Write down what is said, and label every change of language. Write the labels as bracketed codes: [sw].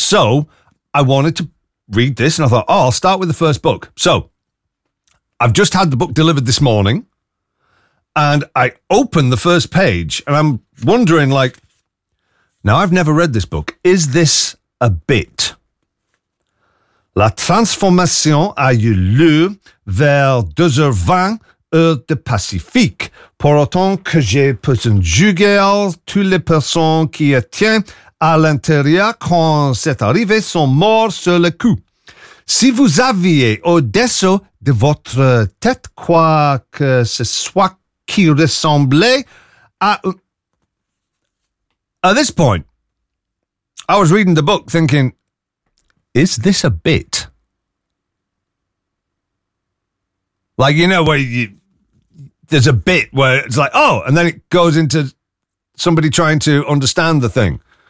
[en] So, I wanted to read this, and I thought, oh, I'll start with the first book. So, I've just had the book delivered this morning, and I opened the first page, and I'm wondering, like, now I've never read this book. Is this a bit? [fr] La transformation a eu lieu vers 2h20 heure de Pacifique. Pour autant que j'ai pu juger toutes les personnes qui étaient à l'intérieur quand c'est arrivé sont morts sur le coup. Si vous aviez au-dessous de votre tête quoi que ce soit qui ressemblait à... [en] At this point, I was reading the book thinking, is this a bit? Like, you know, where there's a bit where it's like, oh, and then it goes into somebody trying to understand the thing.